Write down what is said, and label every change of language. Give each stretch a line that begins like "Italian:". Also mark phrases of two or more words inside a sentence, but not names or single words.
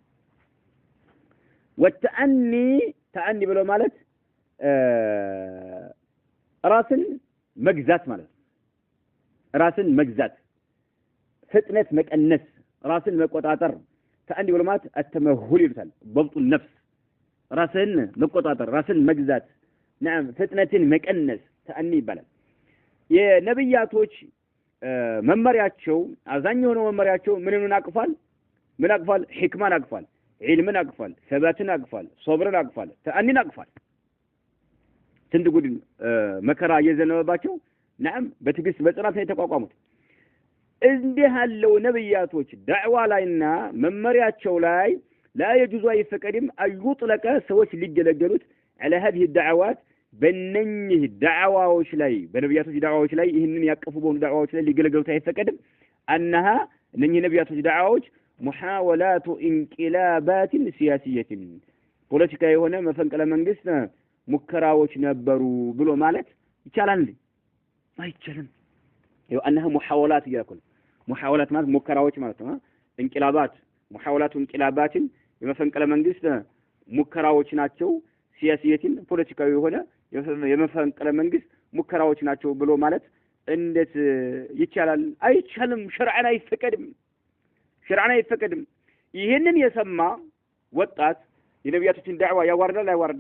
Amharic: ተአኒ ብሎ ማለት ራስን መግዛት ማለት ራስን መግዛት ፍጥነት መቀነስ ራስን መቆጣጠር ተአኒ ብሎ ማለት አተመሁል ይሉታል።
Arabic: ضبط النفس
Amharic: ራስን መቆጣጠር ራስን መግዛት نعم ፍጥነትን መቀነስ ተአኒ ይባላል። የነብያቶች መመሪያቸው አዛኝ የሆነው መመሪያቸው ምንን አቅፏል? ምን አቅፏል? ሕክማን አቅፏል፣ ዒልምን አቅፏል፣ ሰባትን አቅፏል፣ ሶብርን አቅፏል፣ ተአኒን አቅፏል። ስንት ጉድ መከራ እየዘነበባቸው نعم በትግስት በጽናት ላይ ተቋቋሙት። እንዲህ ያለው ነብያቶች ዳዕዋ ላይና መመሪያቸው ላይ
Arabic: لا يجوز
Amharic: አይፈቀድም አይطلق ሰዎች ሊገለገሉት
Arabic: على هذه الدعوات
Amharic: በእነኚህ ዳዕዋዎች ላይ በነብያቶች ዳዕዋዎች ላይ ይህንን ያቀፉ በሆኑ ዳዕዋዎች ላይ ሊገለገሉት አይፈቀድም። أنها እነኚህ ነብያቶች ዳዕዋዎች
Arabic: محاولات انقلابات سياسية
Amharic: ፖለቲካ የሆነ መፈንቅለ መንግስት ሙከራዎች ነበሩ ብሎ ማለት ይቻላል እንዴ? አይቻልም። ይኸው
Arabic: أنها محاولات
Amharic: ይላል። محاولات ማለት ሙከራዎች ማለት ነው።
Arabic: انقلابات محاولات انقلابات
Amharic: የመፈንቅለ መንግስት ሙከራዎች ናቸው። ሲያሲየቲን ፖለቲካዊ የሆነ የመፈንቅለ መንግስት ሙከራዎች ናቸው ብሎ ማለት እንዴት ይቻላል? አይቻልም። ሸርዓን አይፈቀድም። ሸርዓን አይፈቀድም። ይሄንን የሰማ ወጣት የነብያቶችን ዳዕዋ ያዋርዳል አይዋርድም?